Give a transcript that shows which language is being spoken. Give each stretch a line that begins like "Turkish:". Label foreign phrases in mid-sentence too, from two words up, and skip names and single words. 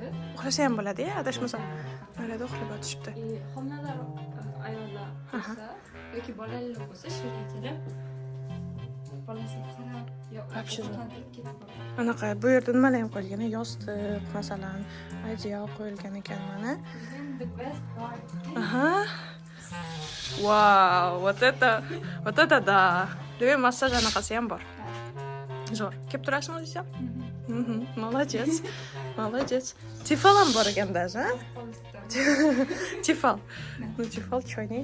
Uzbek: Uxlasa ham bo'ladi-ya, adashmasam. Oilada uxlab yotishibdi. Homilador ayollar bo'lsa yoki bolali bo'lsa, shu yerga kelib bolasiga qarab ovqatlantirib ketib boradi. Anaqa bu yerda nimalar ham qo'yilgan? Yostiq, masalan, adyol qo'yilgan ekan mana.
English: The best part.
Russian: Aha. Wow, вот это да.
Uzbek: Demak, massaj anaqasi ham bor. Zo'r. Kelib turasizmi o'zingiz ham?
Russian: Молодец. Молодец.
Uzbek: Tifal ham bor ekan даже, ha? Tifal. Ну, tifal choynak.